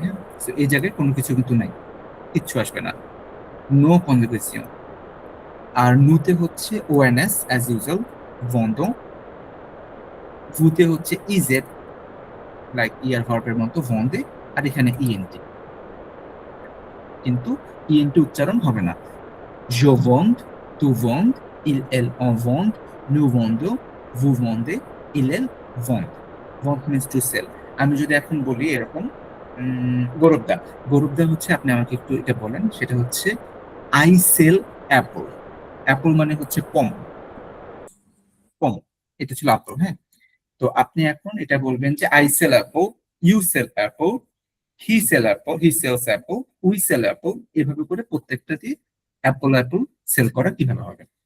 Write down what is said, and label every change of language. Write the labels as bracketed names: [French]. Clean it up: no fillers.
[Bangla] হ্যাঁ, তো এই জায়গায় কোনো কিছু কিন্তু নাই, কিচ্ছু আসবে না, নো কনজুগেশন। আর নুতে হচ্ছে ওএনএস অ্যাজ ইউজুয়াল, বন্ধ। ভুতে হচ্ছে ইজেড, লাইক ইয়ার ভার্বের মতো বন্ধে, আর এখানে ইএনটি, কিন্তু ইএনটি উচ্চারণ হবে না। [French] Je vende, tu vendes, il, elle en vende, nous vendons, vous vendez, il, elle vend. [English] Vend means to sell. [Bangla] আমি যদি এখন বলি এরকম, গৌরবদা, গৌরবদা হচ্ছে আপনি আমাকে একটু এটা বলেন, সেটা হচ্ছে [English] I sell apple. [Bangla] অ্যাপল মানে হচ্ছে পম, পম, এটা ছিল আপেল। হ্যাঁ, তো আপনি এখন এটা বলবেন যে [English] I sell apple, you sell apple, he sell apple, he sells apple, [Bangla] we sell Apple, এভাবে করে প্রত্যেকটা দিয়ে অ্যাপল অ্যাপল সেল করা কিভাবে হবে?